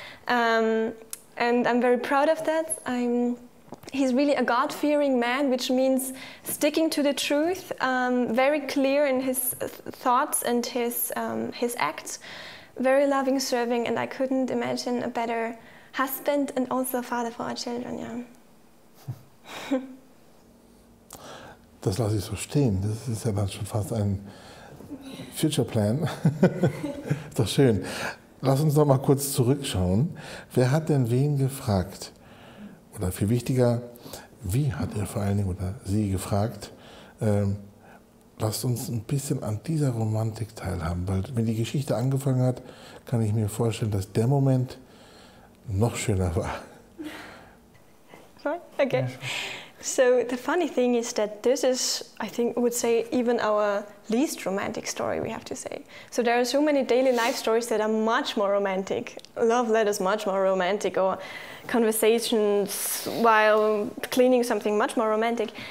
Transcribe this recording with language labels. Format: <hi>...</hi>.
<en>And I'm very proud of that. He's really a God-fearing man, which means sticking to the truth, very clear in his thoughts and his acts. Very loving, serving, and I couldn't imagine a better husband and also a father for our children, yeah.</en> <de>Das lasse ich so stehen. Das ist ja dann schon fast ein Future Plan. Ist doch schön. Lass uns noch mal kurz zurückschauen. Wer hat denn wen gefragt? Oder viel wichtiger, wie hat er vor allen Dingen oder sie gefragt, lasst uns ein bisschen an dieser Romantik teilhaben, weil wenn die Geschichte angefangen hat, kann ich mir vorstellen, dass der Moment noch schöner war. Okay.</de> <en>Yeah, sure. So the funny thing is that this is, I think, I would say, even our least romantic story, we have to say. So there are so many daily life stories that are much more romantic. Love letters much more romantic, or conversations while cleaning something much more romantic.</en>